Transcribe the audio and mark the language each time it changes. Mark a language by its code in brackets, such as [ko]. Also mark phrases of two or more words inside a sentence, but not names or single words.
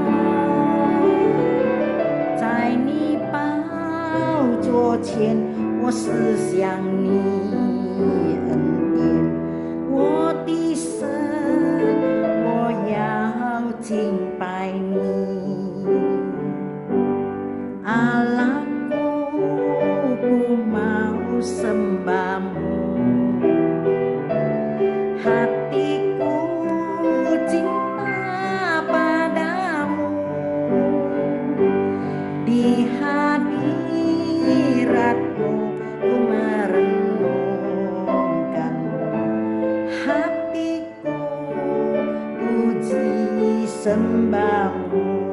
[zh] 在你宝座前，我思想你恩典，我的神，我要敬拜你。 [id] 阿拉 ku mau sembahmu, hatiku cinta padamu, di hadiratmu ku merenungkanmu, hatiku puji sembahmu.